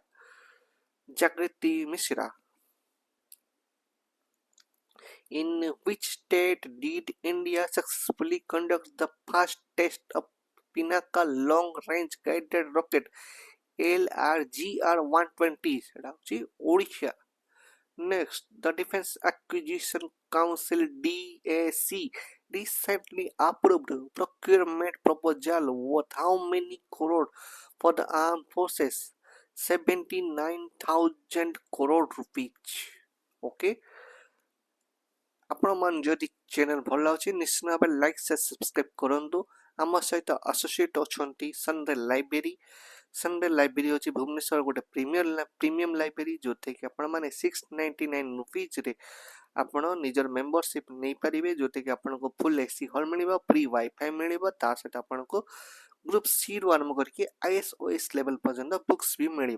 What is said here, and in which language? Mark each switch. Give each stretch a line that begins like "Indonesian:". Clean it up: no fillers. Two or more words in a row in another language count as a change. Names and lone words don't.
English: Jagriti Mishra. In which state did India successfully conduct the first test of Pinaka Long Range Guided Rocket LRGR-120?
Odia: ସେଟା ହେଉଛି ଓଡ଼ିଶା.
English: Next, the Defense Acquisition Council DAC recently approved procurement proposal worth how many crore for the armed forces? 79,000 crore rupees. Okay.
Odia: ଆପଣମାନେ ଯଦି ଚ୍ୟାନେଲ ଭଲ ଲାଗୁଛି ନିଶ୍ଚିତ ଭାବରେ
English: like subscribe
Odia: କରନ୍ତୁ। ଆମ ସହିତ ଆସୋସିଏଟ୍ ଅଛନ୍ତି ସନ୍ଡେ ଲାଇବ୍ରେରୀ। ସନ୍ଡେ ଲାଇବ୍ରେରୀ ହେଉଛି ଭୁବନେଶ୍ୱର ଗୋଟେ
English: premium library
Odia: ଯେଉଁଥିରେକି ଆପଣମାନେ 699 ରୁପିଜ୍ରେ ଆପଣ ନିଜର ମେମ୍ବରସିପ୍ ନେଇପାରିବେ, ଯେଉଁଥିରେକି ଆପଣଙ୍କୁ
English: full AC hall
Odia: ମିଳିବ,
English: free wifi
Odia: ମିଳିବ, ତା ସହିତ ଆପଣଙ୍କୁ ଗ୍ରୁପ୍ ସିରୁ ଆରମ୍ଭ କରିକି ISOS ଲେଭେଲ୍ ପର୍ଯ୍ୟନ୍ତ ବୁକ୍ସ ବି ମିଳିବ।